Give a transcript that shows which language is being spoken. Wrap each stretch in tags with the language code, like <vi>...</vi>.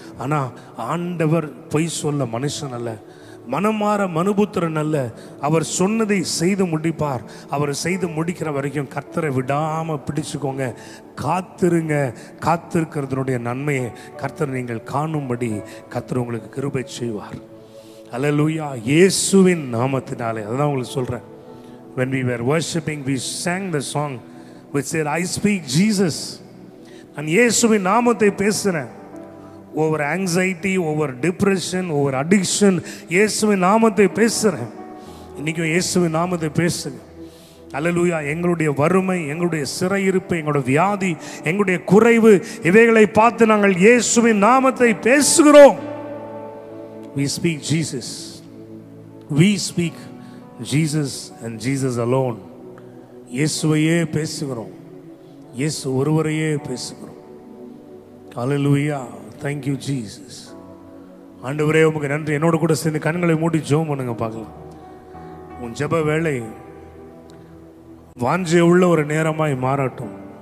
<ta>ஆனால் ஆண்டவர் பொய் சொல்ல மனுஷன் அல்ல, மனமாற மனுபுத்திரன் அல்ல. அவர் சொன்னதை செய்து முடிப்பார். அவர் செய்து முடிக்கிற வரைக்கும் கர்த்தரை விடாமல் பிடிச்சுக்கோங்க, காத்திருங்க. காத்திருக்கிறதுனுடைய நன்மையை கர்த்தர் நீங்கள் காணும்படி கர்த்தர் உங்களுக்கு கிருபை செய்வார். அல்லேலூயா. இயேசுவின் நாமத்தினாலே. அதான் உங்களுக்கு சொல்கிறேன்,</ta> <en>when we were worshiping we sang the song which said I speak Jesus.</en> <ta>நான் இயேசுவின் நாமத்தை பேசுகிறேன்.</ta> <en>over anxiety, over depression, over addiction,</en> <ta>இயேசுவின் நாமத்தை பேசுகிறேன். இன்றைக்கும் இயேசுவின் நாமத்தை பேசுங்க. அல்லேலூயா. எங்களுடைய வறுமை, எங்களுடைய சிறையிருப்பு, எங்களுடைய வியாதி, எங்களுடைய குறைவு, இவைகளை பார்த்து நாங்கள் இயேசுவின் நாமத்தை பேசுகிறோம்.</ta> <en>We speak Jesus. We speak Jesus and Jesus alone.</en> <ta>இயேசுவையே பேசுகிறோம், இயேசு ஒருவரையே பேசுகிறோம். அல்லேலூயா.</ta> <en>Thank you Jesus.</en> <ta>ஆண்டவரே உமக்கு நன்றி. என்னோட கூட சேர்ந்து கண்களை மூடி ஜெபம் பண்ணுங்க பார்க்கலாம். உன் ஜெப வேளை வாஞ்சை உள்ள ஒரு நேரமாய் மாறட்டும்.</ta>